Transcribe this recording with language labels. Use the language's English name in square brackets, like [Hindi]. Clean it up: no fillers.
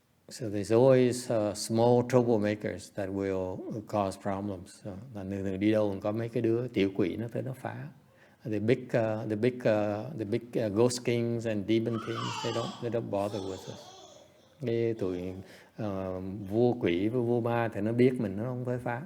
[English] So there's always small troublemakers that will cause problems. [Vietnamese] So, là thường đi đâu cũng có mấy cái đứa tiểu quỷ nó tới nó phá. [English] The big ghost kings and demon kings, they don't bother with us. [Vietnamese] Cái tụi vua quỷ với vua ma thì nó biết mình, nó không tới phá.